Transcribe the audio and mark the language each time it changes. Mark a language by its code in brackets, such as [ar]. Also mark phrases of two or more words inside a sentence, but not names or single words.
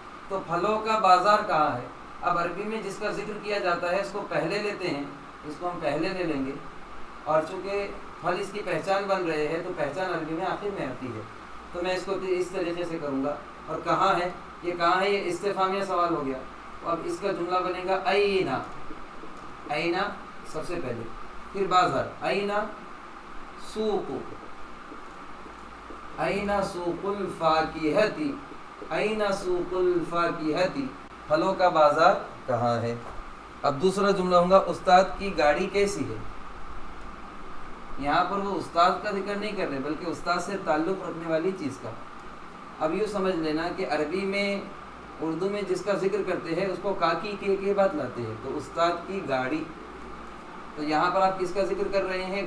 [ur] تو پھلوں کا بازار کہاں ہے؟ اب عربی میں جس کا ذکر کیا جاتا ہے اس کو پہلے لیتے ہیں، اس کو ہم پہلے لے لیں گے، اور چونکہ پھل اس کی پہچان بن رہے ہیں تو پہچان عربی میں آخر میں آتی ہے، تو میں اس کو اس طریقے سے کروں گا۔ اور کہاں ہے، یہ کہاں ہے، یہ استفہامیہ سوال ہو گیا۔ اب اس کا جملہ بنے گا اینا، اینا سب سے پہلے، پھر بازار، [ar] اینا سوق، اینا سوق الفاکہتی، اینا سوق الفاکہتی، [ur] پھلوں کا بازار کہاں ہے۔ اب دوسرا جملہ ہوگا استاد کی گاڑی کیسی ہے۔ یہاں پر وہ استاد کا ذکر نہیں کر رہے بلکہ استاد سے تعلق رکھنے والی چیز کا۔ اب یوں سمجھ لینا کہ عربی میں، اردو میں جس کا ذکر کرتے ہیں اس کو کاکی کے بعد لاتے ہیں، تو استاد کی گاڑی، تو یہاں پر آپ کس کا ذکر کر رہے ہیں؟